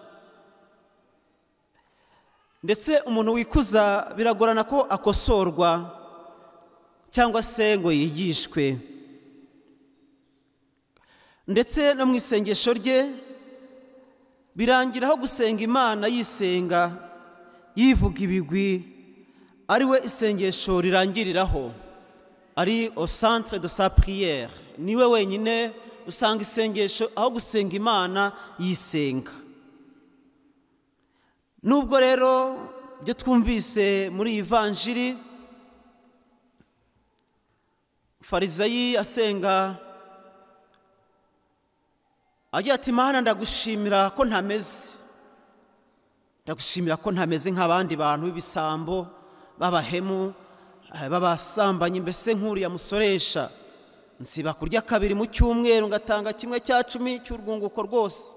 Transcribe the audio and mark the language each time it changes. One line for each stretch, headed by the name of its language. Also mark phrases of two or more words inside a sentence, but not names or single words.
Kinyarwanda: Ndetse umuntu wikuza biragorana ko akosorwa cyangwa se ngo yigishwe. Ndetse no mu isengesho rye birangiraho gusenga Imana yisenga yivuga ibigwi, ari we isengesho rirangiriraho, ari
French: au centre de sa prière.
Kinyarwanda: Niwe wenyine usanga isengesho aho gusenga Imana yisenga. Nubwo rero byo twumvise muri Evanjiri Farizayi asenga agira ati Mana ndagushimira ko ntameze, ndagushimira ko ntameze nk'abandi bantu b'ibisambo b'abahemu b'abasambanyi, mbese nk'uriya musoresha nsiba kurya 2 mu cyumweru ngatanga 1/10 cy'urwunguko rwose.